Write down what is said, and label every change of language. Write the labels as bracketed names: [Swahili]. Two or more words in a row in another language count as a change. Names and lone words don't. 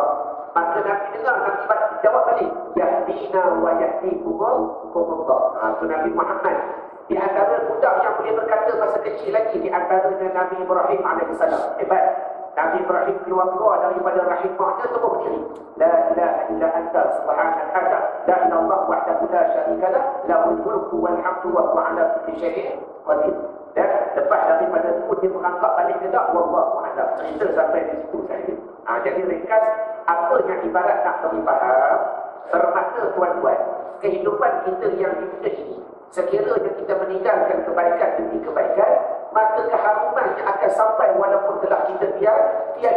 [Malay] Maka Nabi dengar, Nabi jawab balik, [Arabic] يهدينا ويهديكم الله. [Malay] Itu Nabi Muhammad. Di antara budak yang boleh berkata masa kecil lagi, di antaranya Nabi Ibrahim AS. Hebat. Nabi Ibrahim keluar daripada rahimahnya, tubuh berdiri. [Arabic] لا إله إلا أنت سبحانك لا إلا الله وحده لا شريك له, له الملك والحمد وهو على كل شيء قدير. [Malay] Dan lepas daripada itu dia merangkak balik ke tak, [Arabic] والله أعلم. [Malay] Cerita sampai di situ saja. Jadi ringkas, apa yang ibarat nak bagi faham, termakna tuan-tuan, kehidupan kita yang di dunia ini, sekiranya kita meninggalkan kebaikan demi kebaikan, maka keharuman yang akan sampai walaupun telah kita tiada.